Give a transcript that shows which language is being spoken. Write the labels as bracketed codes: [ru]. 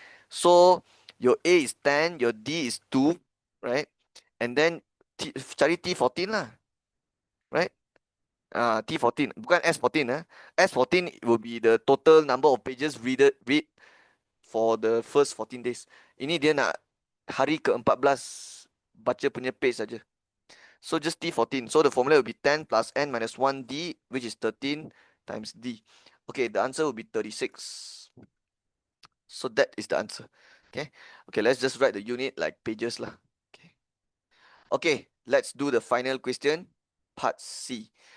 [en] So your A is 10, your D is 2, right? And then [ms] cari [en] T14 lah, right? T14, [ms] bukan [en] S14. S14 will be the total number of pages read for the first 14 days. [ms] Ini dia nak hari ke-14 baca punya page saja. [en] So just T14. So the formula will be 10 plus N minus 1D, which is 13 times D. Okay, the answer will be 36. So that is the answer. Okay. Okay, let's just write the unit like pages lah. Okay. Okay, let's do the final question, part C.